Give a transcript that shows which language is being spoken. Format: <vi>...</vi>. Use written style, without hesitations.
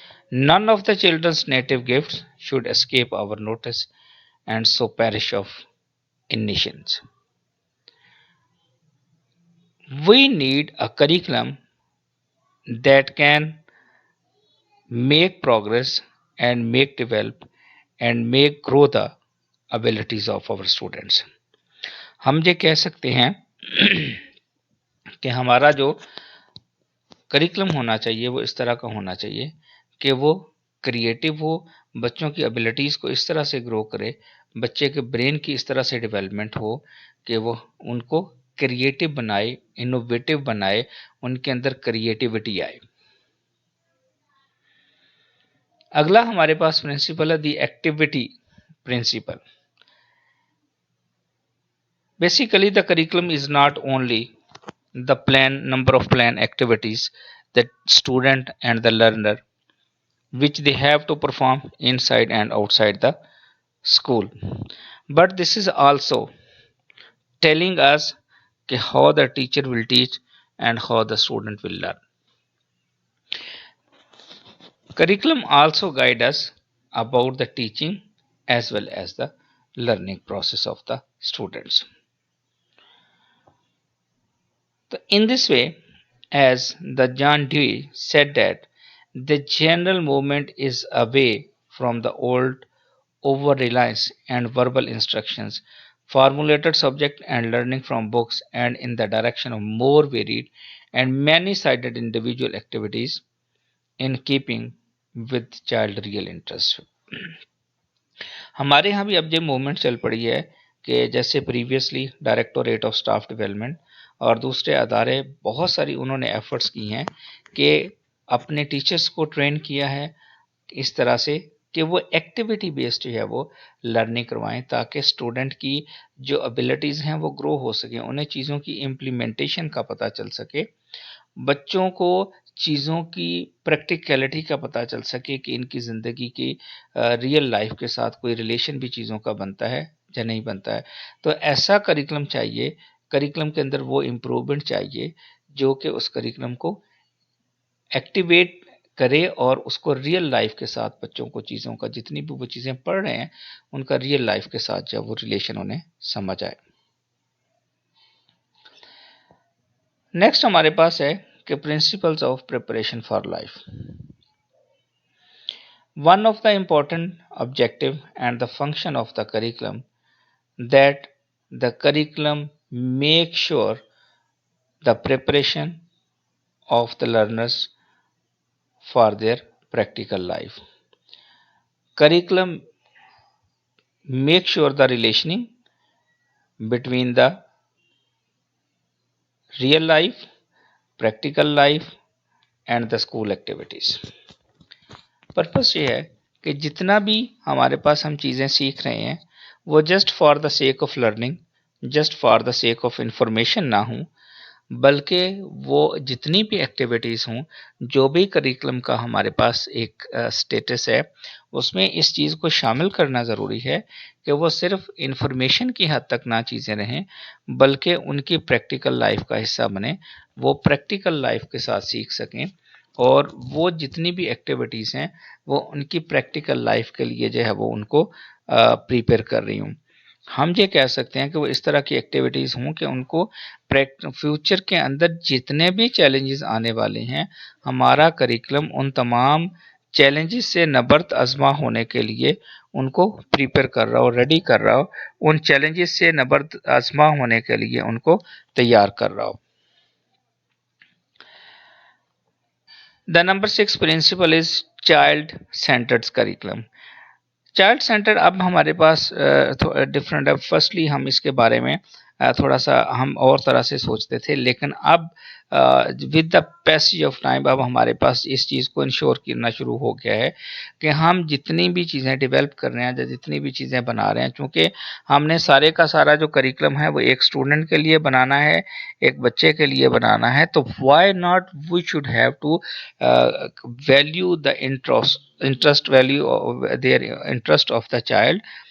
<en>None of the children's native gifts should escape our notice and so perish of inanitions. We need a curriculum that can make progress and make develop and make grow the abilities of our students.</en> <hi>हम ये कह सकते हैं कि हमारा जो curriculum होना चाहिए वो इस तरह का होना चाहिए कि वो क्रिएटिव हो, बच्चों की एबिलिटीज़ को इस तरह से ग्रो करे, बच्चे के ब्रेन की इस तरह से डेवलपमेंट हो कि वो उनको क्रिएटिव बनाए, इनोवेटिव बनाए, उनके अंदर क्रिएटिविटी आए। अगला हमारे पास प्रिंसिपल है the activity principal.</hi> <en>Basically, the curriculum is not only the plan number of plan activities that student and the learner which they have to perform inside and outside the school, but this is also telling us how the teacher will teach and how the student will learn. Curriculum also guide us about the teaching as well as the learning process of the students. So in this way, as the John Dewey said that the general movement is away from the old over reliance and verbal instructions, formulated subject and learning from books, and in the direction of more varied and many sided individual activities in keeping with child real interest.</en> <hi>हमारे यहाँ भी अब ये movement चल पड़ी है कि जैसे previously directorate of staff development और दूसरे अदारे बहुत सारी उन्होंने एफर्ट्स की हैं कि अपने टीचर्स को ट्रेन किया है इस तरह से कि वो एक्टिविटी बेस्ड जो है वो लर्निंग करवाएं ताकि स्टूडेंट की जो एबिलिटीज़ हैं वो ग्रो हो सकें, उन्हें चीज़ों की इम्प्लीमेंटेशन का पता चल सके, बच्चों को चीज़ों की प्रैक्टिकलिटी का पता चल सके कि इनकी ज़िंदगी की रियल लाइफ के साथ कोई रिलेशन भी चीज़ों का बनता है या नहीं बनता है। तो ऐसा करिकुलम चाहिए, करिकुलम के अंदर वो इम्प्रूवमेंट चाहिए जो कि उस करिकुलम को एक्टिवेट करे और उसको रियल लाइफ के साथ बच्चों को चीज़ों का जितनी भी वो चीज़ें पढ़ रहे हैं उनका रियल लाइफ के साथ जब वो रिलेशन उन्हें समझ आए। नेक्स्ट हमारे पास है कि principles of preparation for life.</hi> <en>One of the important objective and the function of the curriculum that the curriculum make sure the preparation of the learners for their practical life. Curriculum make sure the relationing between the real life, practical life and the school activities.</en> <hi>Purpose ये है कि जितना भी हमारे पास हम चीज़ें सीख रहे हैं वो</hi> <en>just for the sake of learning, just for the sake of information</en> <hi>ना हो, बल्कि वो जितनी भी एक्टिविटीज़ हों, जो भी करिकुलम का हमारे पास एक स्टेटस है उसमें इस चीज़ को शामिल करना ज़रूरी है कि वो सिर्फ इंफॉर्मेशन की हद तक ना चीज़ें रहें बल्कि उनकी प्रैक्टिकल लाइफ का हिस्सा बने, वो प्रैक्टिकल लाइफ के साथ सीख सकें और वो जितनी भी एक्टिविटीज़ हैं वो उनकी प्रैक्टिकल लाइफ के लिए जो है वो उनको प्रिपेयर कर रही हूँ। हम ये कह सकते हैं कि वो इस तरह की एक्टिविटीज़ हों कि उनको फ्यूचर के अंदर जितने भी चैलेंजेस आने वाले हैं हमारा करिकुलम उन तमाम चैलेंजेस से नबर्द आज़मा होने के लिए उनको प्रिपेयर कर रहा हो, रेडी कर रहा हो, उन चैलेंजेस से नबर्द आज़मा होने के लिए उनको तैयार कर रहा हो।</hi> <en>The number 6 principle is child centered curriculum.</en> <hi>Child centre अब हमारे पास डिफरेंट है। फर्स्टली हम इसके बारे में थोड़ा सा हम और तरह से सोचते थे, लेकिन अब</hi> <en>with the passage of time</en> <hi>अब हमारे पास इस चीज़ को इंश्योर करना शुरू हो गया है कि हम जितनी भी चीज़ें डेवलप कर रहे हैं या जितनी भी चीज़ें बना रहे हैं, चूँकि हमने सारे का सारा जो करिकुलम है वो एक स्टूडेंट के लिए बनाना है, एक बच्चे के लिए बनाना है, तो</hi> <en>Why not we should have to value the interest value their interest of the child.</en>